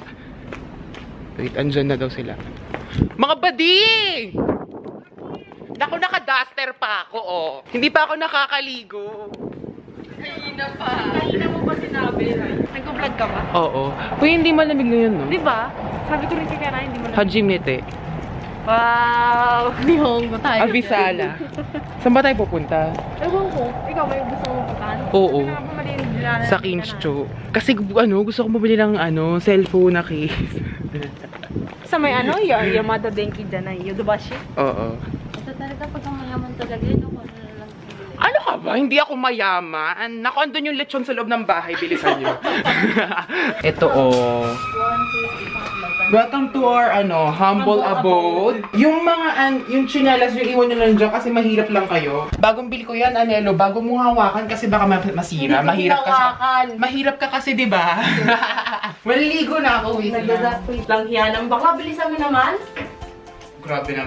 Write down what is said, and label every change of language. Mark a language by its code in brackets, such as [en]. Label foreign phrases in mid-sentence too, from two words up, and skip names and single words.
[tl] Wait, andyan na daw sila. Mga bading! Naku, naka-duster pa ako, oh. Hindi pa ako nakakaligo. Kanina pa. Kanina mo ba sinabi? Nag-vlog ka ba? Oo. Uy, hindi malamig ngayon, no? Di ba? Sabi ko rin kay Kara, hindi mo na. Hajimete. Wow! Nihongo tayo. Avisala. Saan ba tayo pupunta? Ewan ko. Ikaw, may gusto mo puntahan? Oo. Sabi na nga maliin Sa Kincho. Kasi gusto ko mabili ng cellphone na case. Sa may Yamada Denki dyan ay Yodobashi. Oo. Ito talaga pag mayaman talaga yun, ako na lang. Ano ka ba? Hindi ako mayaman. Naku, andun yung lechon sa loob ng bahay. Bilisan nyo. Ito, [en] welcome to our, humble abode. [tl] Yung yung chinelas, yung iwan nyo lang dyan kasi mahirap lang kayo. Bagong bili ko yan, Anelo. Bago mo hawakan kasi baka masira. Mahirap ka kasi, di ba? Maliligo na ako. Wait Lang yan. Ang baka bilisan mo naman. Grabe naman.